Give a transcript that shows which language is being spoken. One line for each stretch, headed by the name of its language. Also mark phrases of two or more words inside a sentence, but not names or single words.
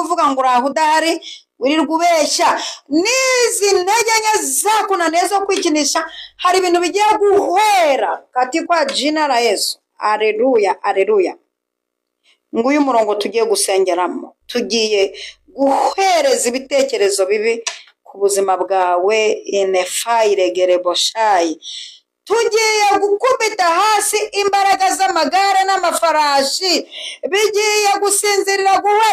Kinyarwanda: kuvuga ngo uraho udahari wirirwa ubeshya n'izi ntege nke zakunaniye zo kwikinisha hari ibintu bigiye guhera
Swahili: katika jina la Yesu.
Kinyarwanda: Aleluya aleluya. Nguyu murongo tugiye gusengeramo, tugiye guhereza ibitekerezo bibi ku buzima bwawe inefayire gereboshayi. Tugiye gukubita hasi imbaraga z'amagare n'amafarashi bigiye gusinzirira guhera.